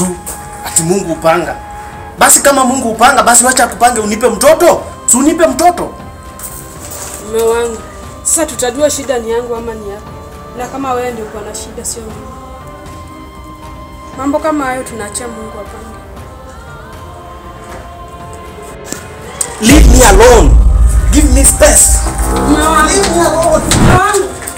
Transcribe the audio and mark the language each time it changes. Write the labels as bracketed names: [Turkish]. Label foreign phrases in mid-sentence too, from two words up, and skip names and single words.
[Swahili] Ati Mungu upanga. Basi kama Mungu upanga, basi wacha akupange unipe mtoto. Si unipe mtoto. Mume wangu. Sasa tutajua shida ni yangu ama ni yako. Na kama wewe ndio uko na shida sio mimi. Mambo kama hayo tunaachia Mungu apange. [English] Leave me alone. Give me space. [Swahili] Mume wangu. [English] Leave me alone. [Swahili] Mume wangu.